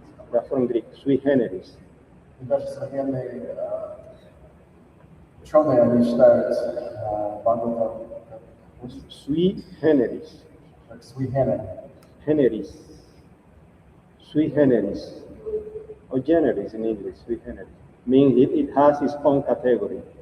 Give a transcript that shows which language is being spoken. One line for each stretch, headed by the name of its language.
English: That's from Greek, sui generis.
Russian: И даже современные ученые, они считают Бхагаватам как
Latin: Sui generis.
Russian: как sui generis.
Latin: Generis. Sui generis.
English: Or
Latin: generis
English: in English,
Latin: sui generis.
English: Means it has its own category.